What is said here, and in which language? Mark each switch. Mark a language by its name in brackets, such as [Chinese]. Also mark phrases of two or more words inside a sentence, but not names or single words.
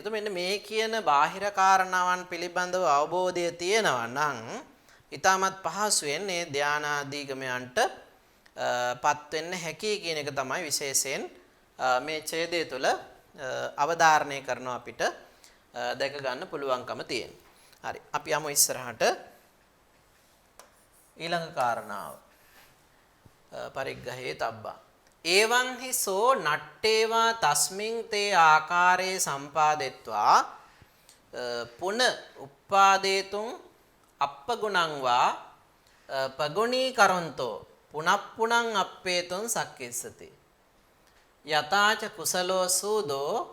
[Sinhala] මෙන්න මේ කියන බාහිර කාරණාවන් පිළිබඳව අවබෝධය තියෙනවා නම් ඊටමත් පහසුවෙන් මේ ධානාධිගමයන්ට පත් වෙන්න හැකි කියන එක තමයි විශේෂයෙන් මේ ඡේදය තුළ අවධාරණය කරනවා අපිට දැක ගන්න පුළුවන්කම තියෙනවා. හරි. අපි යමු ඉස්සරහට. ඊළඟ කාරණාව [Pali] පරිග්‍රහේ තබ්බා එවං හිසෝ නට්ටේවා තස්මින් තේ ආකාරේ සම්පාදෙත්වා පුන උප්පාදේතුං අප්පගුණං වා පගුණී කරන්තෝ පුනප්පුණං අප්පේතුං සක්කෙස්සති යතාච කුසලෝ සූදෝ